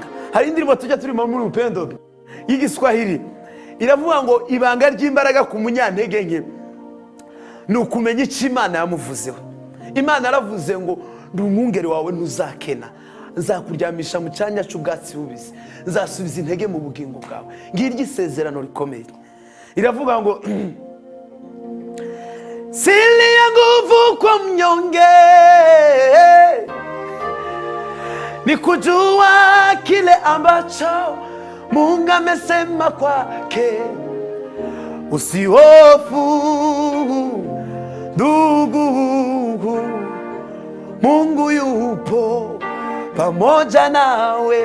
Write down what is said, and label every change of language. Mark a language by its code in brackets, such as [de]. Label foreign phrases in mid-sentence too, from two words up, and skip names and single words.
[rw] Hari indirimbo tujya turimo muri Upendo y'igiswahili iravuga ngo ibanga ry'imbaraga ku munyantege nke ni ukumenya icyo Imana yamuvuzeho. Imana yaravuze ngo ndi umwungeri wawe ntuzakena, nzakuryamisha mu cyanya cy'ubwatsi bubisi, nzasubiza intege mu bugingo bwawe. Ngiryo isezerano rikomeye. iravuga ngo [sw] siri ya nguvu kwa mnyonge ni kujua kile ambacho Mungu amesema kwake. Usihofu ndugu, Mungu yupo pamoja nawe.